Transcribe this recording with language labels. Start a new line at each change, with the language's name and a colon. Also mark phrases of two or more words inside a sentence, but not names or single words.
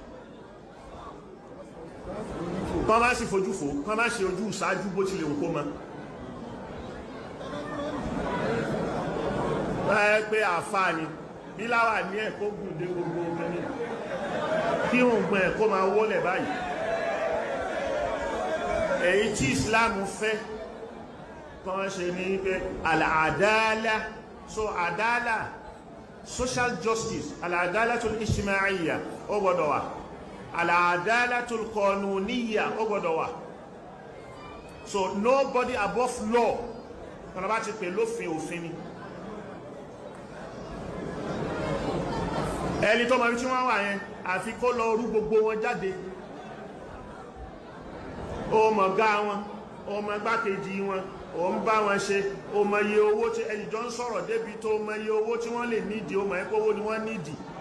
Yoruba: kọ́ máa sì fojú fò kọ́ máa ṣe ojú ìsáájú bó tilẹ̀ òkó mọ́ ẹ pé àfáà ni bí láwà ní ẹ̀kọ́ gùn dé gbogbo ọgbẹ́ni kí òun gbọ́n ẹ̀kọ́ máa wọlẹ̀ báyìí. èyí tí Islam fẹ́ kọ́ ṣe ní pé al-adala so adala
English: social justice
Arabic: العدالة الاجتماعية
Yoruba: ó gbọ́dọ̀ wà
Arabic: العدالة القانونية
Yoruba: ó gbọ́dọ̀ wà
English: so nobody above law
Yoruba: kọ́nà bá ti pè lófin òfin ni ẹni tó mọ̀ bí tí wọ́n wà yẹn àfi kó lọ rú gbogbo wọn jáde ó mọ̀ gá wọn ó mọ̀ gbákejì wọn ó ń bá wọn ṣe ó mọ̀ iye owó tí ẹni jọ ń sọ̀rọ̀ débi tó mọ̀ iye owó tí wọ́n lè nídìí ó mọ̀ ẹ́pọ̀ owó ni wọ́n nídìí